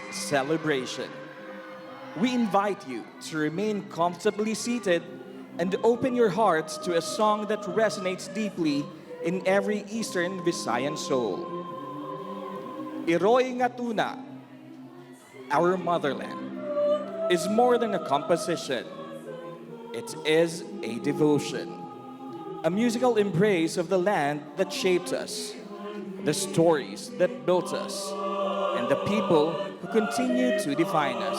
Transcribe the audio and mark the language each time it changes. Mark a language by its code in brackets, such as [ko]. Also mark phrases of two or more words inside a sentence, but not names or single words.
[en] celebration, we invite you to remain comfortably seated and open your hearts to a song that resonates deeply in every Eastern Visayan soul. [war] Iroy nga tuna, [en] our motherland, is more than a composition. It is a devotion. A musical embrace of the land that shaped us, the stories that built us, and the people who continue to define us.